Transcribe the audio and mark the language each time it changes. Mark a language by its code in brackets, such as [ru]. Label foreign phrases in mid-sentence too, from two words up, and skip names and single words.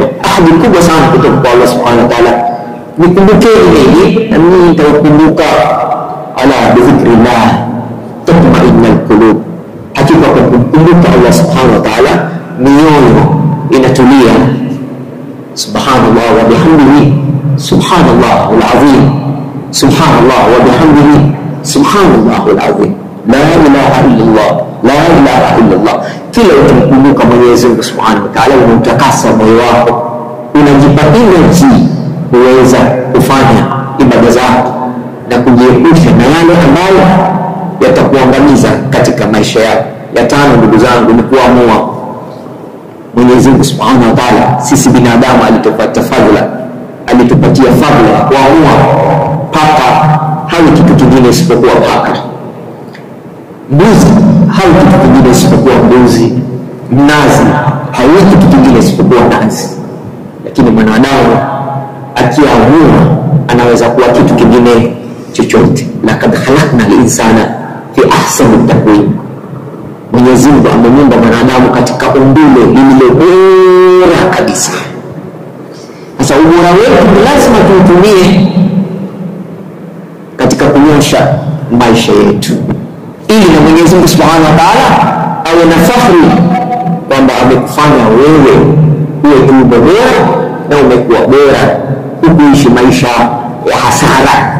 [sw] Ahadi kubwa sana kutoka kwa Allah [ar] سبحانه وتعالى, [sw] nikumbukeni mimi na mimi nitawakumbuka. [ar] ألا بذكر الله تطمئن القلوب, [sw] hakika kwa kukumbuka Allah [ar] سبحانه وتعالى [sw] mioyo inatulia. [ar] سبحان الله وبحمده سبحان الله العظيم، سبحان الله وبحمده سبحان الله العظيم، لا إله إلا الله، لا إله إلا الله. [sw] Kila ukimkumbuka Mwenyezi Mungu [ar] سبحانه وتعالى [sw] unatakasa moyo wako, unajipa energy kuweza kufanya ibada zako na kujiepusha na yale ambayo yatakuangamiza katika maisha yako. Ya tano, ndugu zangu, ni kuamua. Mwenyezi Mungu [ar] سبحانه وتعالى, [sw] sisi binadamu alitupatia fadhila, alitupatia fadhila ya kuamua paka hawi kitu kingine isipokuwa paka, mbuzi hawi kitu kingine isipokuwa mbuzi, mnazi hawi kitu kingine isipokuwa nazi. Lakini mwanadamu akiamua anaweza kuwa kitu kingine chochote. [ar] لقد خلقنا الإنسان في أحسن تقويم. [sw] Mwenyezi Mungu amemuumba mwanadamu katika umbile lililo bora kabisa. Sasa ubora wetu lazima tuutumie katika kunyosha maisha yetu, ili na Mwenyezi Mungu [ar] سبحانه وتعالى [sw] awe na fahari kwamba amekufanya wewe uwe kiumbe bora na umekuwa bora, ukuishi maisha ya hasara.